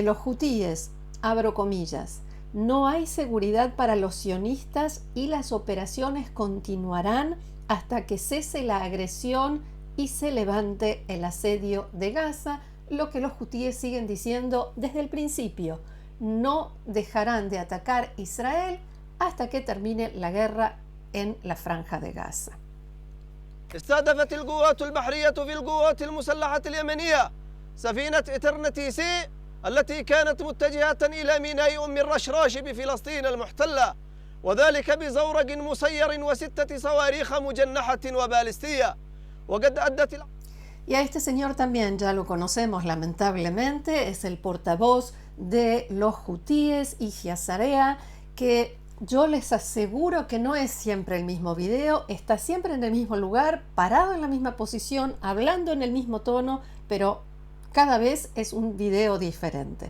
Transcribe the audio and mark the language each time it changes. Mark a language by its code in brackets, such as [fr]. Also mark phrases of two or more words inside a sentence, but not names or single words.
[es] los hutíes, abro comillas: no hay seguridad para los sionistas y las operaciones continuarán hasta que cese la agresión y se levante el asedio de Gaza, lo que los hutíes siguen diciendo desde el principio: no dejarán de atacar Israel hasta que termine la guerra en la franja de Gaza. [ar] استهدفت القوات البحرية في القوات المسلحة اليمنية سفينة إترنتي سي التي كانت متجهة إلى ميناء أم الرشراش بفلسطين المحتلة، وذلك بزورق مسير وستة صواريخ مجنحة وبالستية، وقد أدت. [es] Y a este señor también ya lo conocemos lamentablemente, es el portavoz de los hutíes, Yahya Sarea, que yo les aseguro que no es siempre el mismo video, está siempre en el mismo lugar, parado en la misma posición, hablando en el mismo tono, pero cada vez es un video diferente.